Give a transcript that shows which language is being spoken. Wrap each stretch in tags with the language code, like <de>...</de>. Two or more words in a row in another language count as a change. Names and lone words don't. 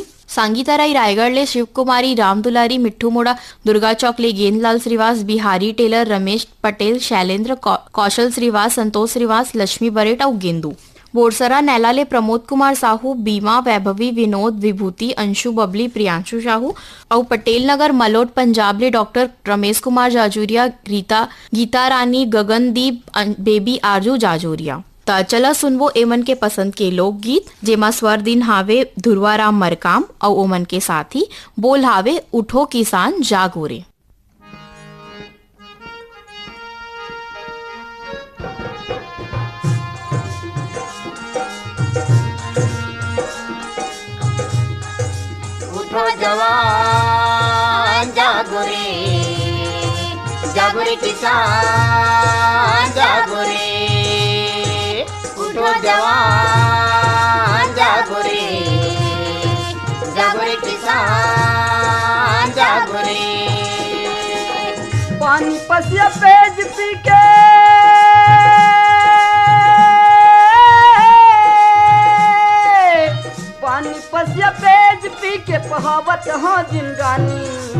<hne>सांगीताराई रायगढ़ ले शिव कुमारी, राम दुलारी, मिट्ठू मोड़ा, दुर्गा चौक ले गेंदलाल श्रीवास, बिहारी टेलर, रमेश पटेल, शैलेंद्र, कौशल श्रीवास, संतोष श्रीवास, लक्ष्मी बरेट और गेंदू। बोरसरा नैला ले प्रमोद कुमार साहू, बीमा, वैभवी, विनोद, विभूति, अंशु, बबली, प्रियांशु साहू और पटेल नगर मलोट पंजाब ले डॉक्टर रमेश कुमार जाजूरिया, गीता रानी, गगनदीप, बेबी आरजू जाजूरिया। त चला सुनवो एमन के पसंद के लोकगीत जेमा स्वर दिन हावे धुरवाराम मरकाम और ओमन के साथी बोल हावे उठो किसान जागोरे। उठो जवान जागो रे, जागो रे किसान जागो रे। उठो जवान जागो रे, जागो रे किसान जागो रे। पानी पसिया पेज पी के पानी पसिया पेज पी के पहावत हाँ जिंदगानी।</hne>